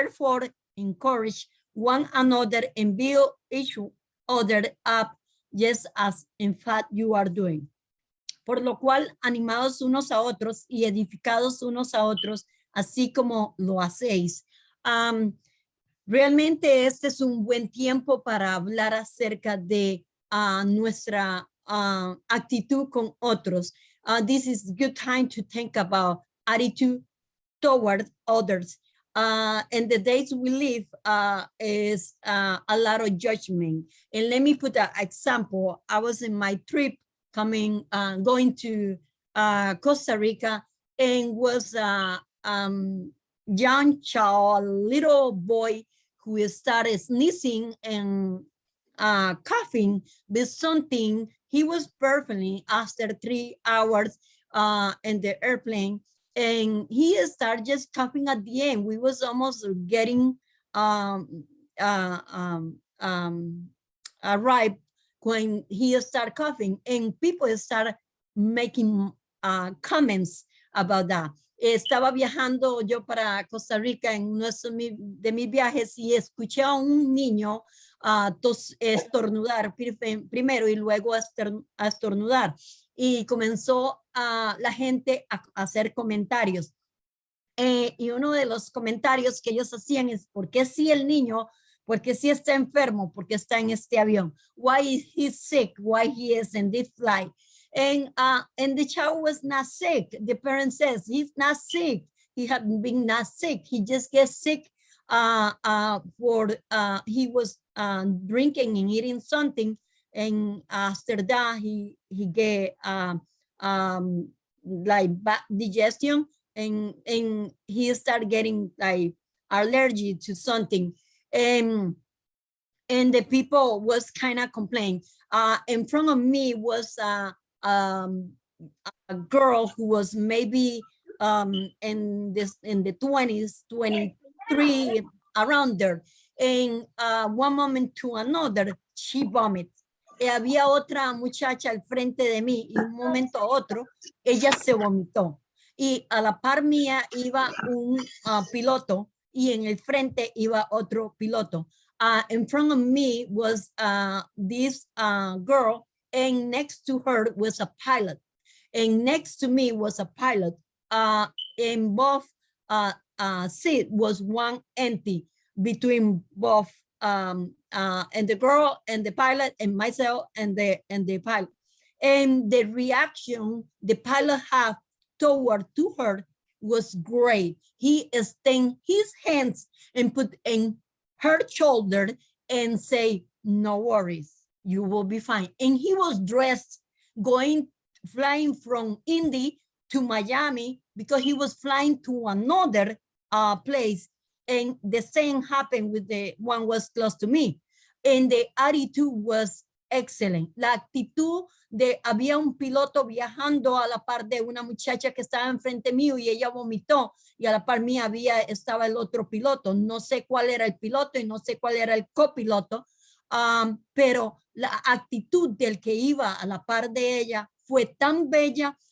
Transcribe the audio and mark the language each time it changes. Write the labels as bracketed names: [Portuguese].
[English] Therefore, encourage one another and build each other up, just as in fact you are doing. [Spanish] Por lo cual, animados unos a otros y edificados unos a otros, así como lo hacéis. Realmente este es un buen tiempo para hablar acerca de nuestra actitud con otros. [English] This is a good time to think about attitude toward others. And the days we live is a lot of judgment. And let me put an example. I was in my trip going to Costa Rica, and was a young child, little boy who started sneezing and coughing with something. He was perfectly after 3 hours in the airplane, and he started just coughing at the end. We was almost getting arrived when he started coughing, and people started making comments about that. [Spanish] Estaba viajando yo para Costa Rica en uno de mis viajes, y escuché a un niño estornudar primero y luego a estornudar, y comenzó la gente a hacer comentarios. Y uno de los comentarios que ellos hacían es: ¿por qué si el niño, porque si está enfermo, porque está en este avión? [English] Why is he sick? Why he is in this flight? And the child was not sick. The parent says he's not sick. He had been not sick. He just gets sick he was drinking and eating something, and after that he get like bad digestion, and he started getting like allergy to something, and the people was kind of complaining. In front of me was a girl who was maybe in the 20s, 23, around there, and one moment to another she vomits, [Spanish] había otra muchacha al frente de mí y un momento a otro, ella se vomitó. Y a la par mía iba un piloto y en el frente iba otro piloto. [English] In front of me was this girl, and next to her was a pilot. And next to me was a pilot. In both seat was one empty between both and the girl and the pilot and myself and the pilot. And the reaction the pilot had toward to her was great. He extended his hands and put in her shoulder and say, no worries, you will be fine. And he was dressed flying from Indy to Miami because he was flying to another place. And the same happened with the one was close to me. And the attitude was excellent. [Spanish] La actitud de había un piloto viajando a la par de una muchacha que estaba enfrente mío y ella vomitó y a la par mía estaba el otro piloto. No sé cuál era el piloto y no sé cuál era el copiloto, pero la actitud del que iba a la par de ella fue tan bella.